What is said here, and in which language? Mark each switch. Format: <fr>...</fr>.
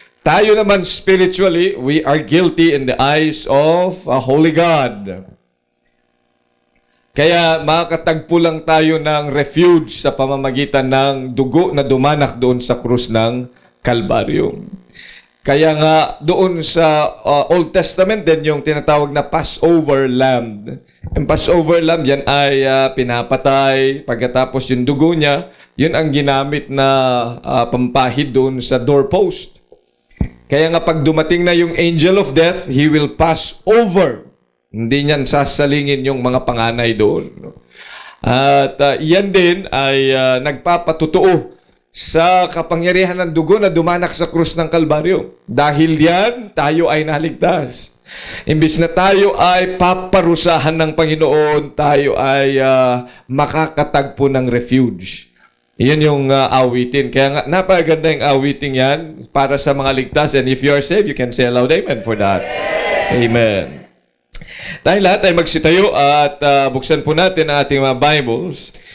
<tl>Tayo naman spiritually,</tl> <en>we are guilty in the eyes of a holy God.</en> <tl>Kaya makakatagpo lang tayo ng refuge sa pamamagitan ng dugo na dumanak doon sa krus ng Kalbaryo. Kaya nga doon sa Old Testament din yung tinatawag na Passover Lamb. Yung Passover Lamb yan ay pinapatay. Pagkatapos yung dugo niya, yun ang ginamit na pampahid doon sa doorpost. Kaya nga pag dumating na yung angel of death,</tl> <en>he will pass over.</en> <tl>Hindi niyan sasalingin yung mga panganay doon. At yan din ay nagpapatutuo sa kapangyarihan ng dugo na dumanak sa krus ng Kalbaryo. Dahil yan, tayo ay naligtas. Imbis na tayo ay paparusahan ng Panginoon, tayo ay makakatagpo ng refuge. Iyan yung awitin. Kaya nga, napaganda yung awitin yan para sa mga ligtas.</tl> <en>And if you are saved, you can say a loud amen for that. Amen.</en> <tl>Tayo lahat ay magsitayo at buksan po natin ang ating mga Bibles.</tl>